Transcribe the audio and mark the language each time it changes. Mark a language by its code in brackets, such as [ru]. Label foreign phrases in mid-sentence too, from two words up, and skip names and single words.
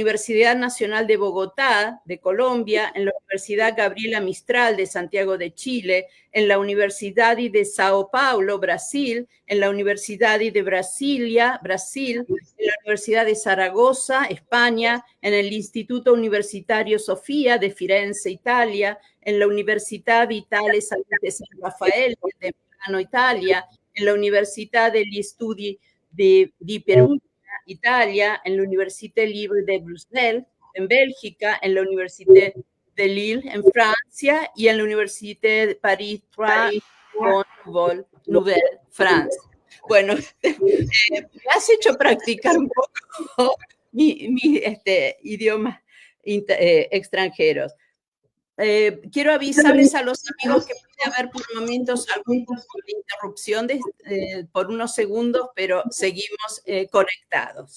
[es] Universidad Nacional de Bogotá, de Colombia, en la Universidad Gabriela Mistral de Santiago de Chile, en la Universidad de Sao Paulo, Brasil, en la Universidad de Brasilia, Brasil, en la Universidad de Zaragoza, España, en el Instituto Universitario Sofía de Firenze, Italia, en la Università Vitale Salute San Raffaele de Milano, Italia, en la Università degli Studi di Perugia, Italia, en la Université Libre de Bruxelles, en Bélgica, en la Université de Lille, en Francia, y en la Université de Paris 3, Nouvelle, France. Bueno, me has hecho practicar un poco mi idiomas extranjeros. Quiero avisarles a los amigos que puede haber por momentos algún tipo de interrupción por unos segundos, pero seguimos conectados.